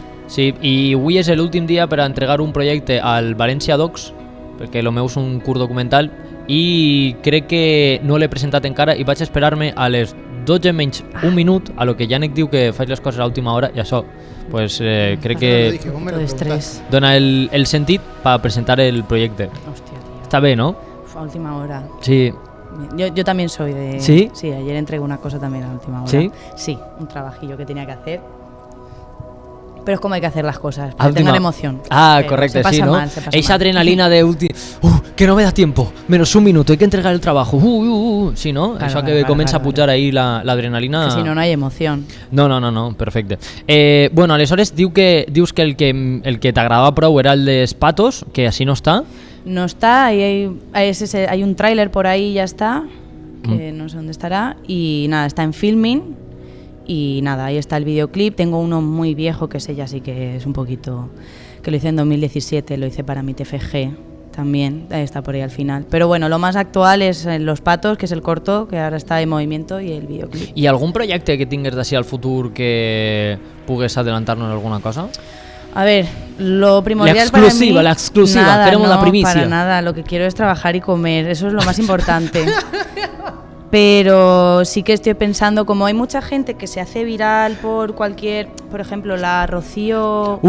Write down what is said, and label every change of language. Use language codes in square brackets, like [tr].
[ca] Sí, i avui és l'últim dia per a entregar un projecte al València Docs, perquè el meu és un curt documental, i crec que no l'he presentat encara i vaig esperar-me a les 12 menys un minut, a lo que Yannick diu que faig les coses a l'última hora, i això pues, crec que dona el sentit per presentar el projecte. Hòstia, tío. Està bé, ¿no? [es] A última hora. Sí. Yo también soy de... ¿Sí? Sí, ayer entregué una cosa también a última hora. ¿Sí? Sí, un trabajillo que tenía que hacer. Pero es como hay que hacer las cosas, para que tengan emoción. Correcto, sí, ¿no? Esa adrenalina de que no me da tiempo, menos un minuto, hay que entregar el trabajo. Sí, ¿no? [ca] Claro, això que comença a pujar ahí l'adrenalina. [es] Que si no, no hay emoción. [ca] No, perfecte. Bueno, aleshores dius que el que t'agradava prou era el dels patos, que així no està. [es] No está, hay un tráiler por ahí y ya está, que no sé dónde estará. Y nada, está en filming. Y nada, ahí está el videoclip. Tengo uno muy viejo que ese ya sí que es un poquito, que lo hice en 2017, lo hice para mi TFG también, ahí está por ahí al final. Pero bueno, lo más actual es Los Patos, que es el corto, que ahora está en movimiento, y el videoclip. [ca] I algun projecte que tingues d'ací al futur que pugues adelantar-nos alguna cosa? [es] A ver, lo primordial para mí... La exclusiva, nada, queremos no, la primicia. para nada, lo que quiero es trabajar y comer, eso es lo más importante. Pero sí que estoy pensando, como hay mucha gente que se hace viral por cualquier, por ejemplo, la Rocío...